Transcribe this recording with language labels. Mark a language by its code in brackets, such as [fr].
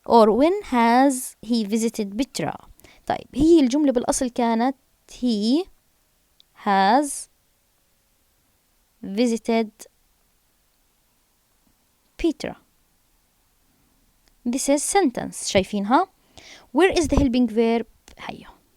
[en] when has he visited Petra. [ar] طيب هي الجملة بالأصل كانت [en] he has visited Petra. This is sentence. [ar] شايفينها؟ [en] Where is the helping verb؟ [ar] هيا.